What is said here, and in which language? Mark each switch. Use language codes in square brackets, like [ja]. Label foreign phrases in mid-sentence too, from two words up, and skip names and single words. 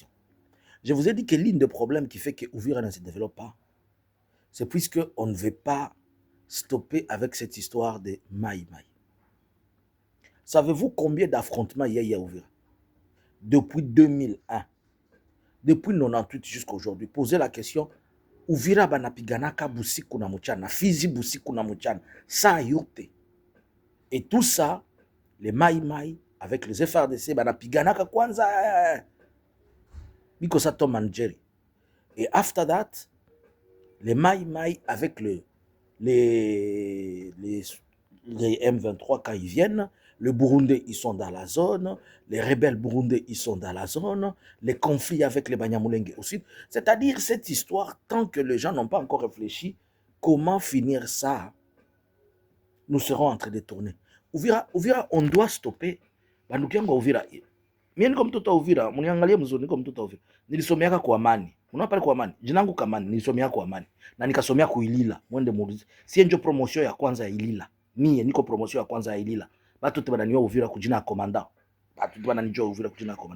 [fr] Je vous ai dit que l'une des problèmes qui fait que Uvira ne se développe pas, c'est puisqu'on ne veut pas stopper avec cette histoire de Maï Maï. Savez-vous combien d'affrontements il y a à Uvira? Depuis 2001, depuis 98 jusqu'à aujourd'hui. Posez la question, [sw] Uvira banapiganaka busiku na mchana, Fizi busiku na mchana, ça yote. [fr] Et tout ça, les Maï Maï, avec les FRDC, [sw] banapiganaka kwanza, biko sa [fr] Tom and Jerry. [en] Et after that, [fr] les Maï Maï avec les M23 quand ils viennent, les Burundais, ils sont dans la zone, les rebelles burundais, ils sont dans la zone, les conflits avec les Banyamulenge aussi. C'est-à-dire cette histoire, tant que les gens n'ont pas encore réfléchi, comment finir ça, nous serons en train de tourner. Uvira, on doit stopper. [sw] Bandukianga Uvira. Mimi niko mtoto wa Uvira, mniangalie mzuri, niko mtoto wa Uvira. Nilisomeaka kwa Amani. Unaona pale kwa Amani. Jina langu Kamani, nilisomea kwa Amani. Na nikasomea ku Ilila. Mwende muulize. Si ndio promotion ya kwanza ya Ilila. Mie niko promotion ya kwanza ya Ilila. Batu te bananiwa Uvira kujina ya komanda. Batu te bananijua Uvira kujina ya komanda.